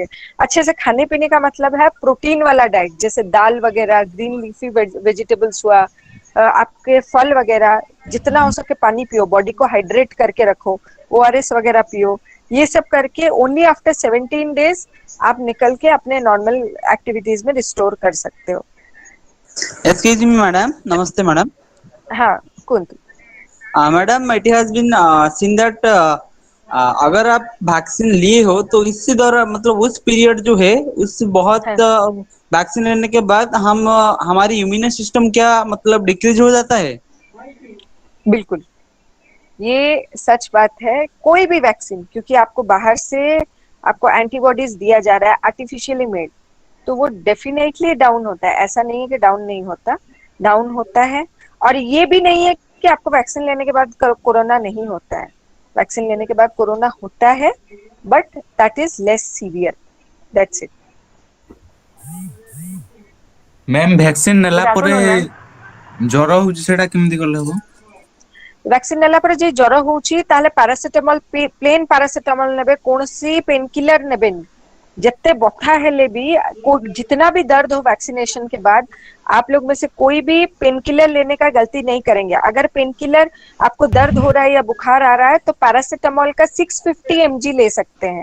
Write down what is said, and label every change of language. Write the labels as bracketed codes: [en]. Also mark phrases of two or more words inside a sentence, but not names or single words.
[hi] अच्छे से खाने पीने का मतलब है प्रोटीन वाला डाइट, जैसे दाल वगैरह, [en] green leafy vegetables [hi] हुआ, आपके फल वगैरह, जितना हो सके पानी पियो, बॉडी को हाइड्रेट करके रखो, ओआरएस वगैरह पियो। ये सब करके [en] only after 17 days [hi] आप निकल के अपने नॉर्मल एक्टिविटीज में रिस्टोर कर सकते हो। [en] Excuse me, madam. Namaste, madam. [or] ହଁ କହନ୍ତୁ। [en] Madam, it has been seen that [hi] अगर आप वैक्सीन लिए हो तो इससे दौरान मतलब उस पीरियड जो है उससे बहुत है वैक्सीन लेने के बाद हम हमारी [en] immune system [hi] क्या मतलब डिक्रीज हो जाता है। बिल्कुल, ये सच बात है। कोई भी वैक्सीन, क्योंकि आपको बाहर से आपको एंटीबॉडीज दिया जा रहा है [en] artificially made, [hi] तो वो डेफिनेटली डाउन होता है। ऐसा नहीं है कि डाउन नहीं होता, डाउन होता है। और ये भी नहीं है कि आपको वैक्सीन लेने के बाद कोरोना नहीं होता है। वैक्सीन लेने के बाद कोरोना होता है, [en] But that is less severe, that's it. [or] ମ୍ୟାମ୍ ଭ୍ୟାକ୍ସିନ୍ ନେଲା ପରେ ମ୍ୟାମ୍, ଜ୍ୱର ହଉଛି ସେଟା କେମିତି କଲେ ହବ? ଭ୍ୟାକ୍ସିନ୍ ନେଲା ପରେ ଯେ ଜ୍ୱର ହେଉଛି ତାହେଲେ ପାରାସିଟାମୋଲ୍ [en] plain paracetamol [or] ନେବେ, କୌଣସି [en] pain killer [or] ନେବେନି। [hi] जितने [or] ବଥା ହେଲେ [hi] भी जितना भी दर्द हो वैक्सीनेशन के बाद, आप लोग में से कोई भी [en] pain killer [hi] लेने का गलती नहीं करेंगे। अगर [en] pain killer [hi] आपको दर्द हो रहा है या बुखार आ रहा है तो पैरासिटामोल का 650 mg ले सकते हैं।